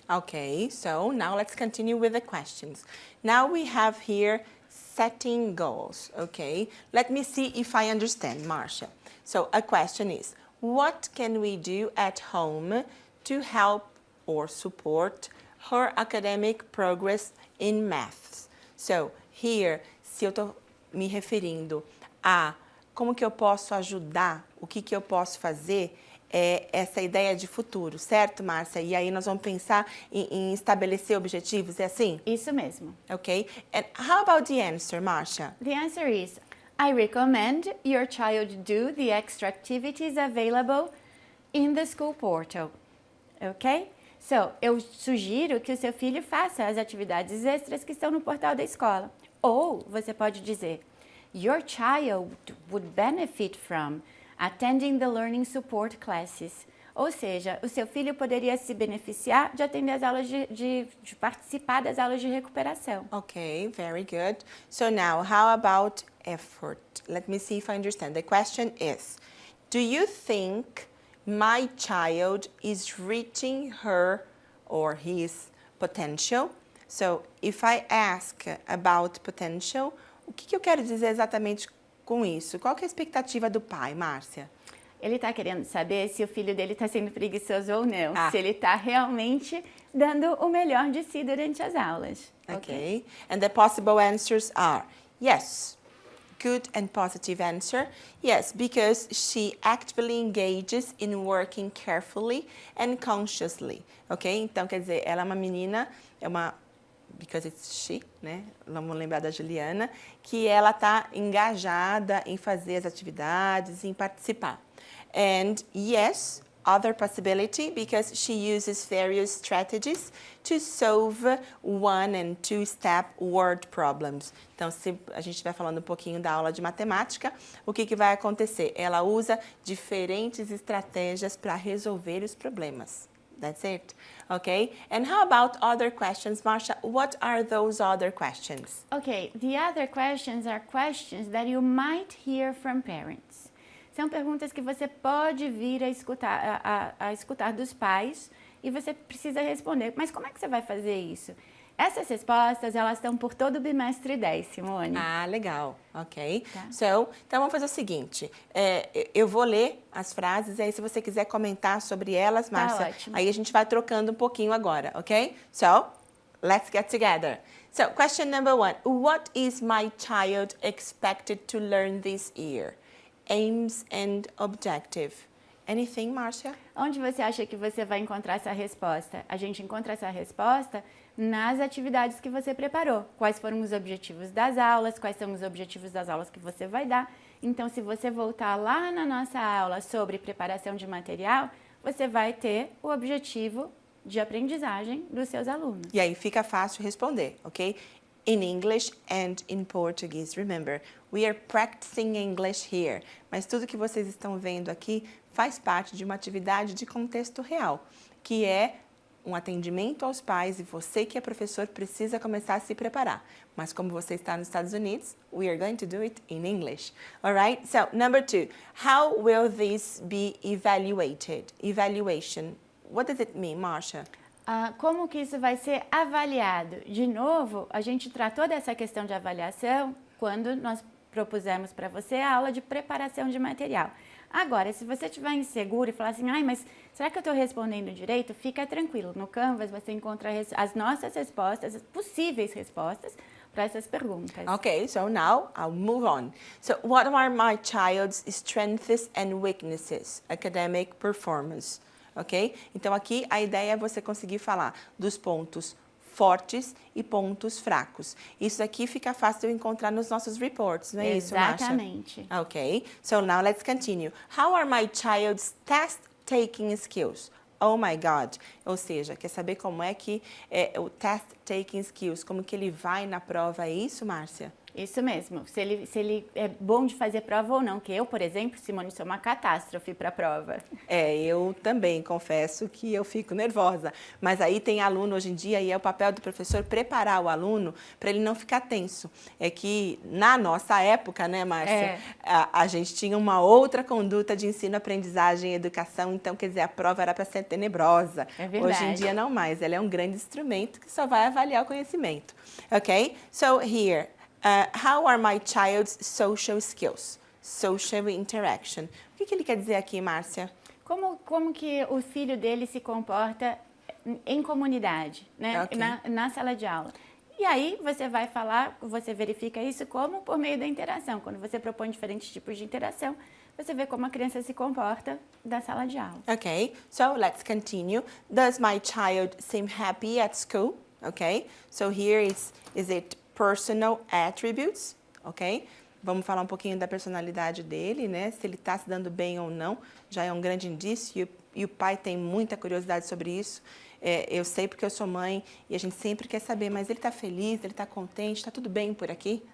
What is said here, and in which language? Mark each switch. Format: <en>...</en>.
<en>Okay, so now let's continue with the questions. Now we have here setting goals, okay? Let me see if I understand, Marcia. So a question is, what can we do at home to help or support her academic progress in maths?</en> <pt>So here, se eu estou me referindo a como que eu posso ajudar, o que que eu posso fazer, é essa ideia de futuro, certo, Márcia? E aí nós vamos pensar em estabelecer objetivos, é assim? Isso mesmo.</pt> <en>Okay. And how about the answer, Marcia? The answer is, I recommend your child do the extra activities available in the school portal. Ok?</en> <pt>So, eu sugiro que o seu filho faça as atividades extras que estão no portal da escola. Ou você pode dizer,</pt> <en>your child would benefit from attending the learning support classes.</en> <pt>Ou seja, o seu filho poderia se beneficiar de atender as aulas de participar das aulas de recuperação.</pt> <en>Okay, very good. So now, how about effort? Let me see if I understand. The question is, do you think my child is reaching her or his potential? So, if I ask about potential,</en> <pt>o que eu quero dizer exatamente com isso? Qual que é a expectativa do pai, Márcia? Ele está querendo saber se o filho dele está sendo preguiçoso ou não. Ah. Se ele está realmente dando o melhor de si durante as aulas.</pt> <en>Okay. And the possible answers are yes, good and positive answer. Yes, because she actively engages in working carefully and consciously. Ok?</en> <pt>Então, quer dizer, ela é uma menina,</pt> <en>because it's she,</en> <pt>né? Vamos lembrar da Juliana, que ela está engajada em fazer as atividades, em participar.</pt> <en>And yes, other possibility, because she uses various strategies to solve one and two-step word problems.</en> <pt>Então, se a gente estiver falando um pouquinho da aula de matemática, o que vai acontecer? Ela usa diferentes estratégias para resolver os problemas.</pt> <en>That's it.</en> <pt>Okay?</pt> <en>And how about other questions, Marcia? What are those other questions? Okay, the other questions are questions that you might hear from parents.</en> <pt>São perguntas que você pode vir a escutar dos pais e você precisa responder. Mas como é que você vai fazer isso? Essas respostas, elas estão por todo o bimestre 10, Simone. Ah, legal. Ok. Tá. So, então vamos fazer o seguinte. Eu vou ler as frases e aí se você quiser comentar sobre elas, Márcia, ótimo. aí a gente vai trocando um pouquinho agora, ok?</pt> <en>So, let's get together. So, question number 1. What is my child expected to learn this year? Aims and objective. Anything, Márcia?</en> <pt>Onde você acha que você vai encontrar essa resposta? A gente encontra essa resposta nas atividades que você preparou. Quais foram os objetivos das aulas, quais são os objetivos das aulas que você vai dar. Então, se você voltar lá na nossa aula sobre preparação de material, você vai ter o objetivo de aprendizagem dos seus alunos. E aí fica fácil responder, ok?</pt> <en>In English and in Portuguese. Remember, we are practicing English here.</en> <pt>Mas tudo que vocês estão vendo aqui faz parte de uma atividade de contexto real, que é um atendimento aos pais e você que é professor precisa começar a se preparar. Mas como você está nos Estados Unidos,</pt> <en>we are going to do it in English. All right? So, number 2, how will this be evaluated? Evaluation. What does it mean, Marcia?</en> <pt>Como que isso vai ser avaliado? De novo, a gente tratou dessa questão de avaliação quando nós propusemos para você a aula de preparação de material. Agora, se você estiver inseguro e falar assim, mas será que eu estou respondendo direito? Fica tranquilo, no Canvas você encontra as nossas respostas, as possíveis respostas para essas perguntas.</pt> <en>Okay, so now I'll move on. So, what are my child's strengths and weaknesses? Academic performance. Ok?</en> <pt>Então, aqui a ideia é você conseguir falar dos pontos fortes e pontos fracos. Isso aqui fica fácil de encontrar nos nossos reports, não é isso, Márcia? Exatamente.</pt> <en>Ok, so now let's continue. How are my child's test-taking skills? Oh my God!</en> <pt>Ou seja, quer saber como é que o test-taking skills, como que ele vai na prova, é isso, Márcia? Isso mesmo. Se ele é bom de fazer prova ou não. Que eu, por exemplo, Simone, sou uma catástrofe para a prova. Eu também confesso que eu fico nervosa. Mas aí tem aluno hoje em dia e é o papel do professor preparar o aluno para ele não ficar tenso. É que na nossa época, né, Márcia, a gente tinha uma outra conduta de ensino, aprendizagem e educação. Então, quer dizer, a prova era para ser tenebrosa. É verdade. Hoje em dia não mais. Ela é um grande instrumento que só vai avaliar o conhecimento.</pt> <en>Ok? So here. How are my child's social skills? Social interaction.</en> <pt>O que ele quer dizer aqui, Márcia? Como que o filho dele se comporta em comunidade, né? Ok. Na sala de aula. E aí você vai falar, você verifica isso como por meio da interação. Quando você propõe diferentes tipos de interação, você vê como a criança se comporta da sala de aula.</pt> <en>Okay, so let's continue. Does my child seem happy at school? Okay, so here is it personal attributes?</en> <pt>Okay, vamos falar um pouquinho da personalidade dele, né? Se ele está se dando bem ou não, já é um grande indício e o pai tem muita curiosidade sobre isso. Eu sei porque eu sou mãe e a gente sempre quer saber, mas ele está feliz, ele está contente, está tudo bem por aqui?</pt>